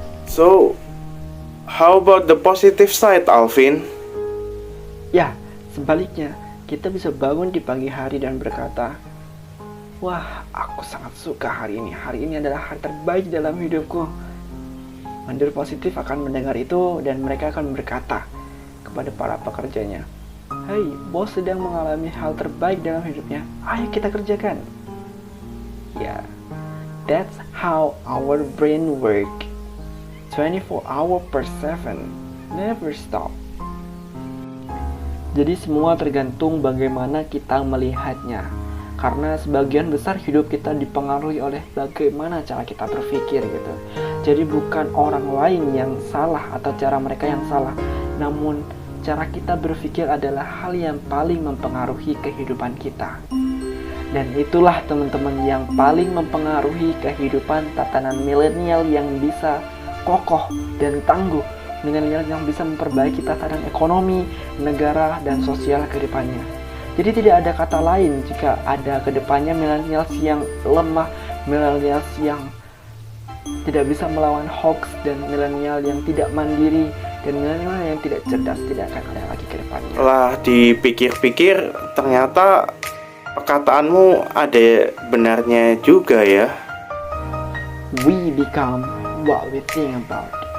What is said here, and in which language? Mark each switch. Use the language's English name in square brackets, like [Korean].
[English] So, how about the positive side, Alvin? [Indonesian] Ya, sebaliknya, kita bisa bangun di pagi hari dan berkata, Wah, aku sangat suka hari ini. Hari ini adalah hari terbaik dalam hidupku. Mandor positif akan mendengar itu dan mereka akan berkata kepada para pekerjanya, Hei, bos sedang mengalami hal terbaik dalam hidupnya. Ayo kita kerjakan. [English] Ya, that's how our brain work. 24 hours per 7. never stop. [Indonesian] Jadi semua tergantung bagaimana kita melihatnya. Karena sebagian besar hidup kita dipengaruhi oleh bagaimana cara kita berpikir gitu. Jadi bukan orang lain yang salah atau cara mereka yang salah, namun cara kita berpikir adalah hal yang paling mempengaruhi kehidupan kita. Dan itulah teman-teman yang paling mempengaruhi kehidupan tatanan milenial yang bisa kokoh dan tangguh. Milenial yang bisa memperbaiki tatanan ekonomi, negara, dan sosial ke depannya. Jadi tidak ada kata lain jika ada ke depannya milenials yang lemah, milenials yang tidak bisa melawan hoax, dan milenial yang tidak mandiri, dan milenial yang tidak cerdas, tidak akan ada lagi ke depannya. Setelah dipikir-pikir, ternyata perkataanmu ada benarnya juga ya. [English] We become what we think about.